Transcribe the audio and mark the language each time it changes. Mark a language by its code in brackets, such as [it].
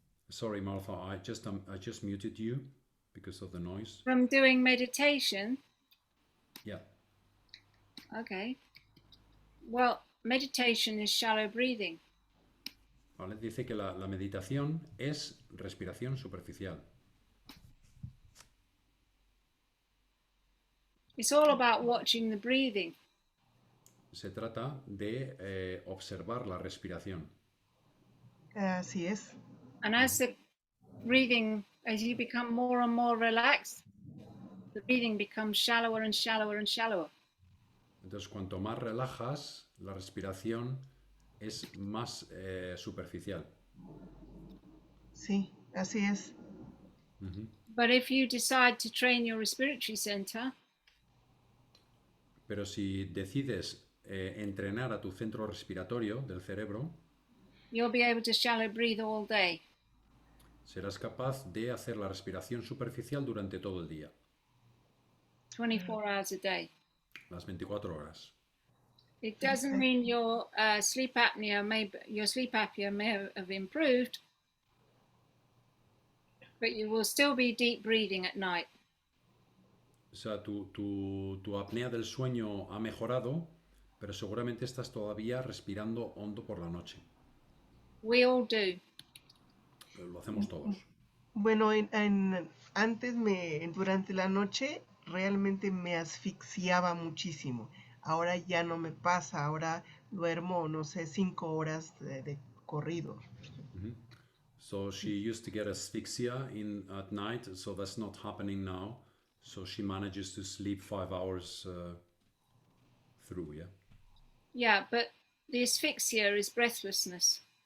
[en] Sorry, Martha, I just muted you because of the noise. From doing meditation? Yeah. Okay. Well, meditation is shallow breathing. [es] Vale, dice que la meditación es respiración superficial. [en] It's all about watching the breathing. [es] Se trata de observar la respiración. Así es. [en] And as the breathing, as you become more and more relaxed, the breathing becomes shallower and shallower and shallower. [es] Entonces, cuanto más relajas, la respiración es más superficial. Sí, así es. [en] But if you decide to train your respiratory center, [es] pero si decides entrenar a tu centro respiratorio del cerebro, [en] you'll be able to shallow breathe all day. [es] Serás capaz de hacer la respiración superficial durante todo el día. [en] 24 hours a day. [es] Las 24 horas. [en] It doesn't mean your sleep apnea may have improved, but you will still be deep breathing at night. [es] O sea, tu apnea del sueño ha mejorado, pero seguramente estás todavía respirando hondo por la noche. [en] We all do. [es] Lo hacemos todos. Bueno, antes durante la noche realmente me asfixiaba muchísimo. Ahora ya no me pasa, ahora duermo, no sé, 5 horas de corrido. [en] So she used to get asphyxia at night, so that's not happening now. So she manages to sleep 5 hours through, yeah? Yeah, but the asphyxia is breathlessness.